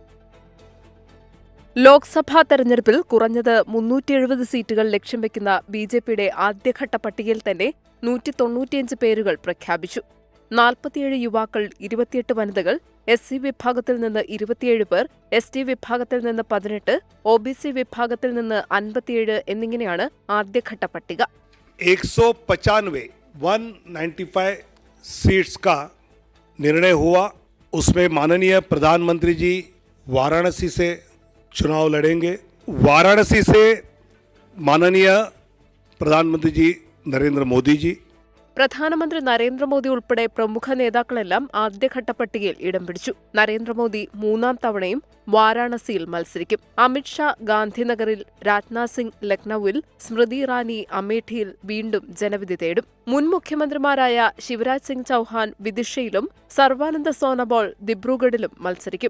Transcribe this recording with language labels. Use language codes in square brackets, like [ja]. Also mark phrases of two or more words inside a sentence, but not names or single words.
[ml] ലോക്സഭാ തെരഞ്ഞെടുപ്പിൽ കുറഞ്ഞത് 370 സീറ്റുകൾ ലക്ഷ്യം വെക്കുന്ന BJPയുടെ ആദ്യഘട്ട പട്ടികയിൽ തന്നെ 195 പേരുകൾ പ്രഖ്യാപിച്ചു. 47 യുവാക്കൾ, 28 വനിതകൾ, SC വിഭാഗത്തിൽ നിന്ന് 27 പേർ, ST വിഭാഗത്തിൽ നിന്ന് 18, OBC വിഭാഗത്തിൽ നിന്ന് 57 എന്നിങ്ങനെയാണ് ആദ്യഘട്ട പട്ടിക. [hi] 195 सीट्स का निर्णय हुआ. उसमें माननीय प्रधानमंत्री जी वाराणसी से चुनाव लड़ेंगे. वाराणसी से माननीय प्रधानमंत्री जी नरेंद्र मोदी जी. [ml] പ്രധാനമന്ത്രി നരേന്ദ്രമോദി ഉൾപ്പെടെ പ്രമുഖ നേതാക്കളെല്ലാം ആദ്യഘട്ട പട്ടികയിൽ ഇടം പിടിച്ചു. നരേന്ദ്രമോദി 3ാം തവണയും വാരാണസിയിൽ മത്സരിക്കും. അമിത്ഷാ ഗാന്ധിനഗറിൽ, രാജ്നാഥ് സിംഗ് ലക്നൌവിൽ, സ്മൃതി ഇറാനി അമേഠിയിൽ വീണ്ടും ജനവിധി തേടും. മുൻ മുഖ്യമന്ത്രിമാരായ ശിവരാജ് സിംഗ് ചൌഹാൻ വിദിഷയിലും സർവാനന്ദ സോനോവാൾ ദിബ്രുഗഡിലും മത്സരിക്കും.